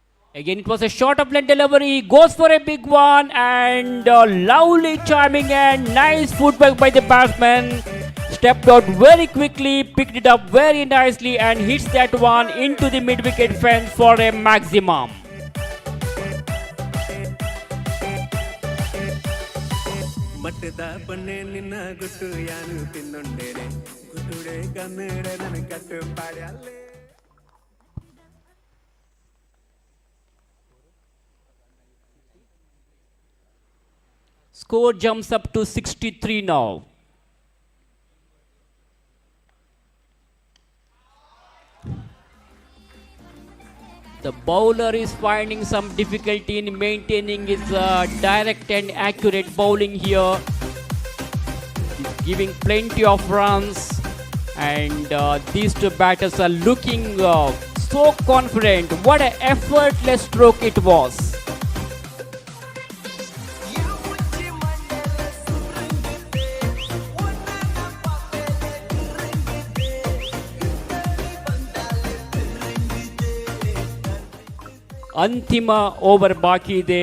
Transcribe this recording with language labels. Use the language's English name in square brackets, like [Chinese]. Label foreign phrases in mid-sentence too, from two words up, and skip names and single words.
[English] Again, it was a short of length delivery. Goes for a big one and lovely timing and nice footwork by the batsman. Stepped out very quickly, picked it up very nicely and hits that one into the mid-wicket fence for a maximum. [Tulu] ಮಟ್ಟದ ಪನ್ನೆ ನಿನ್ನ ಗುಟ್ಟು ಯಾನು ತಿನ್ನೊಂಡೇನೆ ಗುಟ್ಟುಡೆ ಕನ್ನಡ ನನ್ನ ಕಟ್ಟು ಪಾಡಿ ಅಲ್ಲೇ. [English] Score jumps up to 63 now. The bowler is finding some difficulty in maintaining his direct and accurate bowling here. He's giving plenty of runs and these two batters are looking so confident. What an effortless stroke it was. [Kannada] ಅಂತಿಮ ಓವರ್ ಬಾಕಿ ಇದೆ.